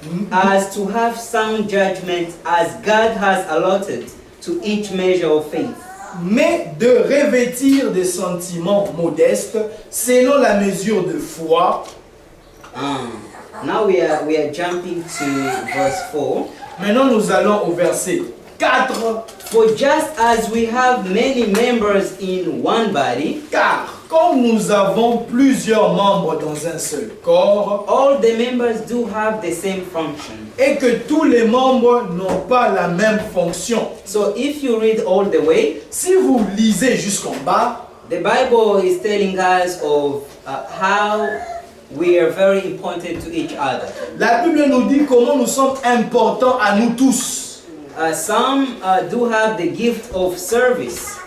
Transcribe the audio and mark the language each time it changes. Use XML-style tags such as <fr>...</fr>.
<en>as to have sound judgment as God has allotted to each measure of faith.</en> <fr>Mais de revêtir des sentiments modestes selon la mesure de foi.</fr> <en>Now we are jumping to verse 4.</en> <fr>Maintenant nous allons au verset 4.</fr> <en>For just as we have many members in one body,</en> <fr>Car comme nous avons plusieurs membres dans un seul corps,</fr> <en>all the members do have the same function.</en> <fr>et que tous les membres n'ont pas la même fonction.</fr> <en>So if you read all the way,</en> <fr>Si vous lisez jusqu'en bas,</fr> <en>the Bible is telling us of how we are very important to each other.</en> <fr>la Bible nous dit comment nous sommes importants à nous tous.</fr> <en>Some do have the gift of service.</en>